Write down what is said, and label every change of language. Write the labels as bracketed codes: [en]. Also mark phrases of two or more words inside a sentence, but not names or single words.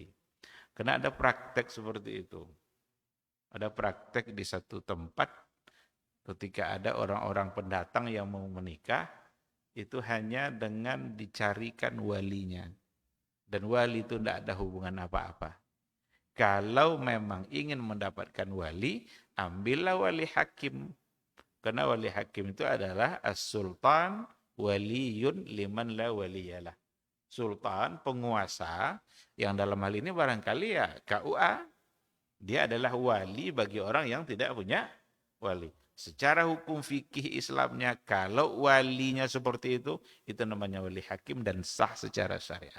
[id] Karena ada praktek seperti itu. Ada praktek di satu tempat ketika ada orang-orang pendatang yang mau menikah, itu hanya dengan dicarikan walinya. Dan wali itu tidak ada hubungan apa-apa. Kalau memang ingin mendapatkan wali, ambillah wali hakim. Karena wali hakim itu adalah [ar] السلطان ولي من لا ولي له. [id] Sultan, penguasa, yang dalam hal ini barangkali ya KUA, dia adalah wali bagi orang yang tidak punya wali. Secara hukum fikih Islamnya, kalau walinya seperti itu namanya wali hakim dan sah secara syariat.